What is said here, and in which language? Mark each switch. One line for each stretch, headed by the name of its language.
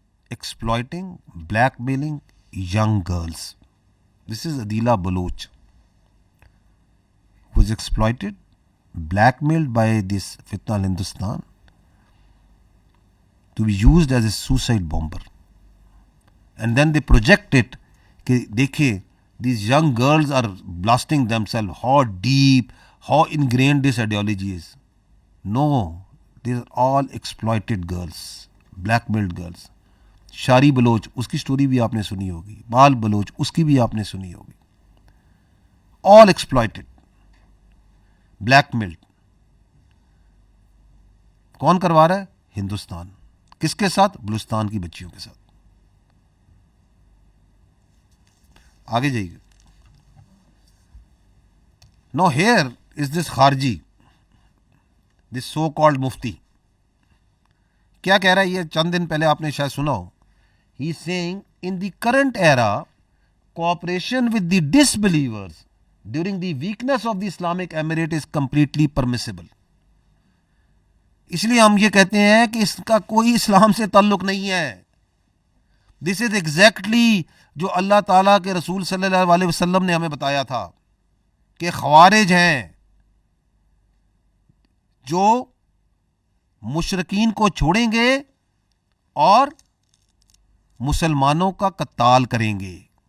English: Exploiting, blackmailing young girls. This is Adila Baloch, who is exploited, blackmailed by this Fitna al-Hindustan to be used as a suicide bomber. And then they project it,
Urdu: کہ دیکھیں
English: these young girls are blasting themselves, how deep, how ingrained this ideology is. No, these are all exploited girls, blackmailed girls.
Urdu: شاری Baloch, اس کی story بھی آپ نے سنی ہوگی. بال بلوچ, اس کی بھی آپ نے سنی ہوگی.
English: All exploited, blackmailed.
Urdu: کون کروا رہا ہے؟ ہندوستان. کس کے ساتھ؟ بلوچستان کی بچیوں کے ساتھ. آگے جائیے گا.
English: Now here is this خارجی, this so called مفتی.
Urdu: کیا کہہ رہا ہے یہ؟ چند دن پہلے آپ نے شاید سنا ہو.
English: He is saying, in the current era, cooperation with the disbelievers during the weakness of the Islamic Emirate is completely permissible.
Urdu: اس لیے ہم یہ کہتے ہیں کہ اس کا کوئی اسلام سے تعلق نہیں ہے.
English: this is exactly
Urdu: جو اللہ تعالیٰ کے رسول صلی اللہ علیہ وسلم نے ہمیں بتایا تھا کہ خوارج ہیں جو مشرکین کو چھوڑیں گے اور مسلمانوں کا قتال کریں گے.